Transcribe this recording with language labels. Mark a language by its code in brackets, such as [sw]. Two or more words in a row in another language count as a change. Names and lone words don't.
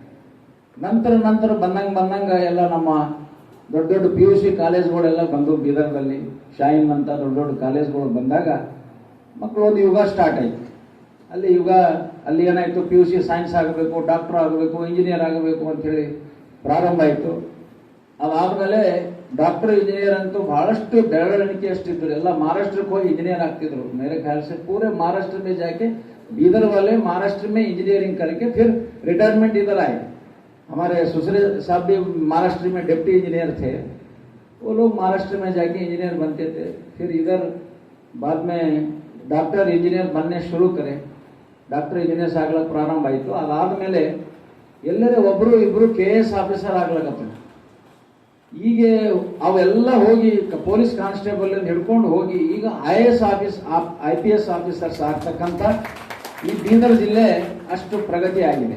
[kn] ನಂತರ ಬಂದಂಗೆ ಎಲ್ಲ ನಮ್ಮ ದೊಡ್ಡ PUC ಕಾಲೇಜ್ಗಳೆಲ್ಲ ಬಂದು ಬೀದರ್ದಲ್ಲಿ ಶಾಹಿನ್ ಅಂತ ದೊಡ್ಡ ಕಾಲೇಜ್ಗಳು ಬಂದಾಗ ಮಕ್ಕಳು ಒಂದು ಯುಗ ಸ್ಟಾರ್ಟ್ ಆಯಿತು. ಅಲ್ಲಿ ಏನಾಯಿತು, [en] PUC science [kn] ಆಗಬೇಕು, ಡಾಕ್ಟರ್ ಆಗಬೇಕು, ಇಂಜಿನಿಯರ್ ಆಗಬೇಕು ಅಂಥೇಳಿ ಪ್ರಾರಂಭ ಆಯಿತು. ಅದಾದಮೇಲೆ [en] doctor engineer [kn] ಅಂತೂ ಬಹಳಷ್ಟು ಬೆಳವಣಿಗೆ ಅಷ್ಟಿದ್ರು. ಎಲ್ಲ ಮಹಾರಾಷ್ಟ್ರಕ್ಕೆ ಹೋಗಿ ಇಂಜಿನಿಯರ್ ಆಗ್ತಿದ್ರು. [hi] मेरे ख्याल से पूरे महाराष्ट्र में जाके बीदर वाले महाराष्ट्र में इंजीनियरिंग करके फिर रिटायरमेंट इधर आए. हमारे ससुर साहब भी महाराष्ट्र में [en] deputy engineer [hi] थे. वो लोग महाराष्ट्र में जाके इंजीनियर बनते थे. फिर इधर बाद में [en] doctor engineer [hi] बनने शुरू करे. [en] doctor engineers [kn] ಆಗ್ಲಿಕ್ಕೆ ಪ್ರಾರಂಭ ಆಯಿತು. ಅದಾದಮೇಲೆ ಎಲ್ಲರೇ ಒಬ್ಬರು ಇಬ್ಬರು [en] KS officer [kn] ಆಗ್ಲಿಕ್ಕತ್ತು. ಈಗ ಅವೆಲ್ಲ ಹೋಗಿ [en] police constable [kn] ಹಿಡ್ಕೊಂಡು ಹೋಗಿ ಈಗ [en] IPS officers [kn] ಆಗ್ತಕ್ಕಂಥ ಈ ಬೀದರ್ ಜಿಲ್ಲೆ ಅಷ್ಟು ಪ್ರಗತಿ ಆಗಿದೆ.